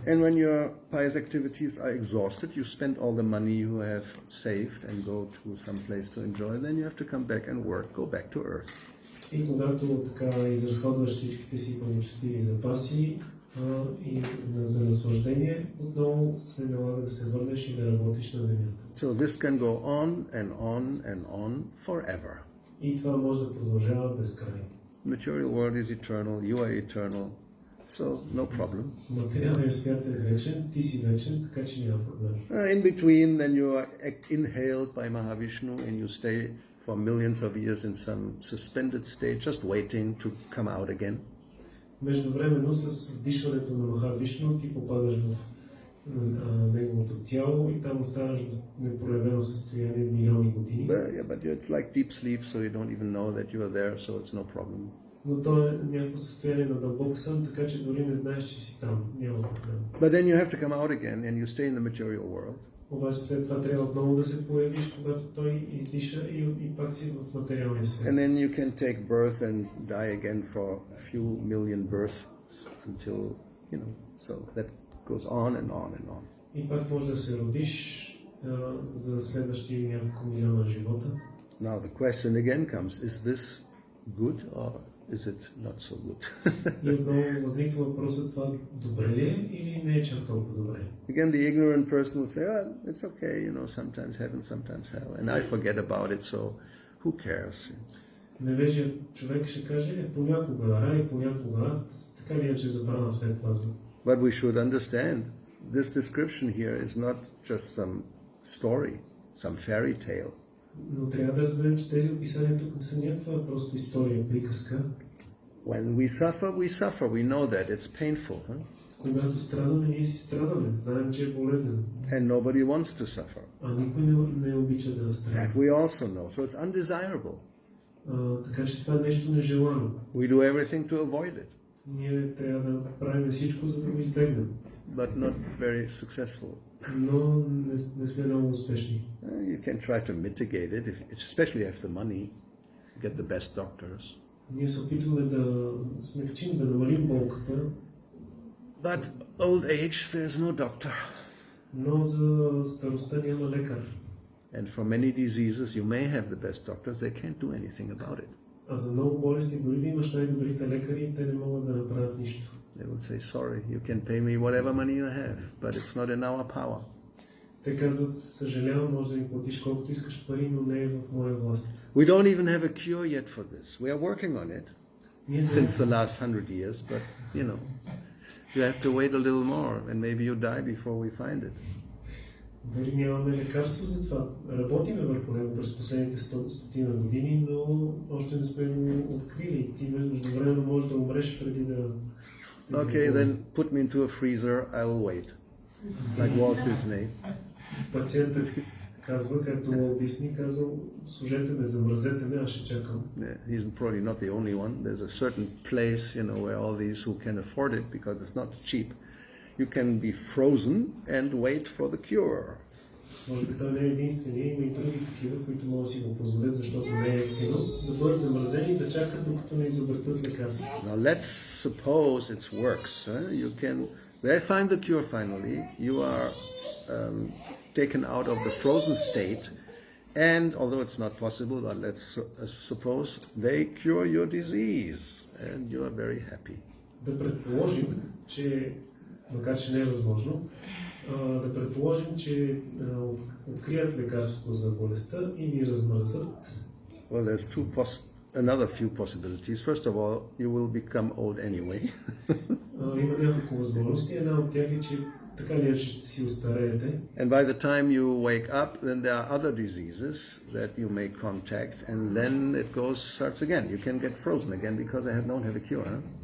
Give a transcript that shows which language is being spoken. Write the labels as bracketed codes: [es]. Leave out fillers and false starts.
[en] And when your pious activities are exhausted, you spend all the money you have saved and go to some place to enjoy, then you have to come back and work, go back to earth. [bg] И когато така изразходваш всичките си благочестиви запаси и за наслаждение, отново се налага да се върнеш и да работиш на земята. [en] So this can go on and on and on forever. [bg] И това може да продължава безкрайно. [en] Material world is eternal, you are eternal, so no problem. [bg] Материалният свят е вечен, ти си вечен, така че няма проблем. [en] In between, then you are inhaled by Mahavishnu and you stay for millions of years in some suspended state, just waiting to come out again. [bg] Междувременно с вдишването на Махавишну ти попадаш в неговото тяло и там оставаш в непроявено състояние милиони години. [en] But it's like deep sleep, so you don't even know that you are there, so it's no problem. [bg] Но то е някакво състояние на дълбок сън, така че дори не знаеш, че си там. Няма проблем. [en] But then you have to come out again and you stay in the material world. [bg] обаче след това трябва отново да се появиш, когато той издиша и пак си в материалния свят. [en] And then you can take birth and die again for a few million births until, so that goes on and on and on. [bg] И пак може да се родиш за следващи няколко милиона живота. [en] Now the question again comes, is this good or is it not so good? [bg] И отново възниква въпросът, това добре ли е или не е чак толкова добре? [en] Again, the ignorant person would say, it's okay, sometimes heaven, sometimes hell, and I forget about it, so who cares? [bg] Невежият човек ще каже, понякога рай, понякога ад, така ли иначе забравя след това. [en] But we should understand, this description here is not just some story, some fairy tale. [bg] Но трябва да разберем, че тези описания тук не са някаква просто история, приказка. [en] When we suffer, we know that it's painful. [bg] Когато страдаме, ние си страдаме, знаем, че е болезнено. [en] And nobody wants to suffer. [bg] А никой не обича да страда. [en] That we also know, so it's undesirable. [bg] Така че това е нещо нежелано. [en] We do everything to avoid it. [bg] Ние трябва да правим всичко, за да го избегнем. [en] But not very successful. [bg] Но не сме много успешни. [en] You can try to mitigate it, especially if the money, get the best doctors. [bg] Ние се опитваме да смекчим, да намалим болката. [en] But old age, there's no doctor. [bg] Но за старостта няма лекар. [en] And for many diseases, you may have the best doctors, they can't do anything about it. [bg] А за много болести, дори да имаш най-добрите лекари, те не могат да направят нищо. [en] They would say, sorry, you can pay me whatever money you have, but it's not in our power. [bg] Те казват, съжалявам, може да ми платиш колкото искаш пари, но не е в моя власт. [en] We don't even have a cure yet for this. We are working on it since the last 100 years, but you have to wait a little more, and maybe you die before we find it. [bg] Дори нямаме лекарство за това. Работиме върху него през последните стотина години, но още не сме го открили. Ти междувременно можеш да умреш преди да... [en] Okay, then put me into a freezer, I will wait. Like Walt Disney. [bg] Пациентът казва, както Walt Disney казал, служете ме, замразете ме, аз ще чакам. [en] He's probably not the only one. There's a certain place, where all these who can afford it, because it's not cheap, you can be frozen and wait for the cure. [bg] Може би той не е единствения, има и други такива, които могат да си го позволят, защото не е ефтино, да бъдат замразени и да чакат, докато не изобретат лекарство. [en] Now let's suppose it works. They find the cure finally. You are taken out of the frozen state, and although it's not possible, but let's suppose they cure your disease, and you are very happy. [bg] Да предположим, че, макар че не е възможно, да предположим, че открият лекарството за болестта и ви размърсат. [en] Well, there's another few possibilities. First of all, you will become old anyway. [bg] Има няколко възможности. Една от тях е, че така ли ще си остареете. [en] And by the time you wake up, then there are other diseases that you may contact, and then it starts again. You can get frozen again because they don't have a cure.